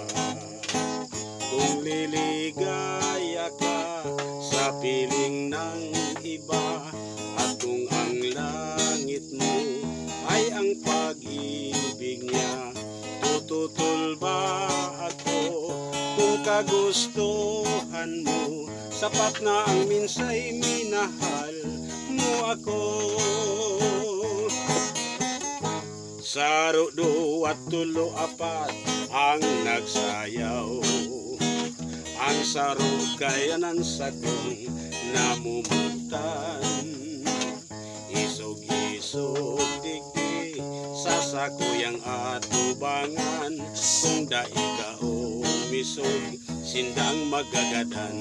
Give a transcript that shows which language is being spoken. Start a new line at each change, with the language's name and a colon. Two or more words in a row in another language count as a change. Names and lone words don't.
Filipino: Kung liligaya ka sa piling ng iba, at kung ang langit mo ay ang pag-ibig niya, tututol ba ako kung kagustuhan mo? Sapat na ang minsay minahal mo ako.
Bikol: Saro do at tulo apat ang nagsayaw, ang saro kaya ng sakong namumutan. Isog-isog digdi sa sakuyang atubangan, kung dai ka o misog sindang magagadan.